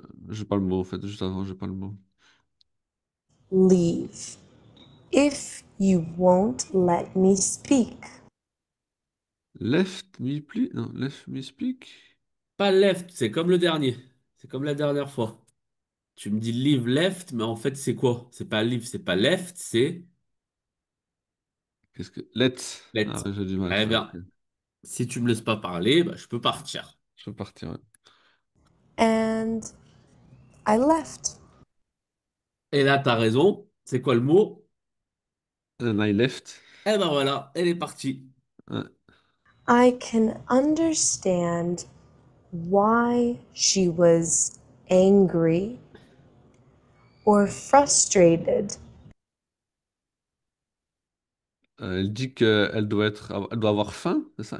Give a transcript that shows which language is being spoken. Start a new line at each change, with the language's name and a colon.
French: J'ai pas le mot en fait, juste avant, j'ai pas le mot.
English: Leave if you won't let me speak. Left me please, non, left me speak.
French: Pas left, c'est comme le dernier. C'est comme la dernière fois. Tu me dis leave left, mais en fait, c'est quoi? C'est pas leave, c'est pas left, c'est Qu'est-ce que let? Ah
English: let.
French: ouais, j'ai du mal avec Très ça. bien. Ok. Si tu me laisses pas parler, bah, je peux partir. Je peux partir. Ouais.
English: And I left.
French: Et là, t'as raison. C'est quoi le mot?
English: And I left.
French: Eh ben voilà, elle est partie. Ouais.
English: I can understand why she was angry or frustrated.
French: Elle dit qu'elle doit elle doit avoir faim, c'est ça?